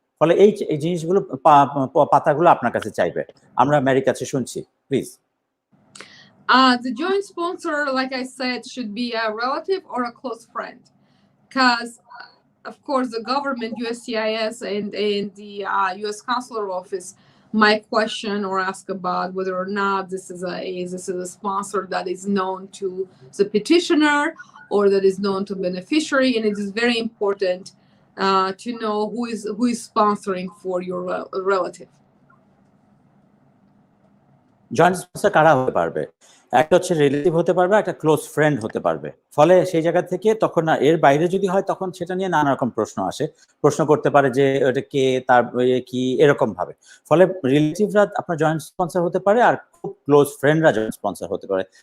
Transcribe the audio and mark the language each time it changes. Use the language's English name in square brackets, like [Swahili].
[Bangla] ফলে এই জিনিসগুলো পাতাগুলো আপনার কাছে চাইবে। আমরা ম্যারির কাছে শুনছি, please. [English] The joint sponsor, like I said, should be a relative or a close friend, because of course the government, USCIS and the U.S. Consular Office might question or ask about whether or not this is a sponsor that is known to the petitioner or that is known to beneficiary, and it is very important to know who is sponsoring for your relative. [Bangla] Joint sponsor কারা হতে পারবে? একটা হচ্ছে relative হতে পারবে, একটা close friend হতে পারবে। ফলে সেই জায়গা থেকে তখন না এর বাইরে যদি হয় তখন সেটা নিয়ে নানা রকম প্রশ্ন আসে, প্রশ্ন করতে পারে যে এটা কে, তার কি, এরকম ভাবে। ফলে রিলেটিভরা আপনার জয়েন্ট স্পন্সর হতে পারে আর খুব ক্লোজ ফ্রেন্ডরা জয়েন্ট স্পন্সর হতে পারে।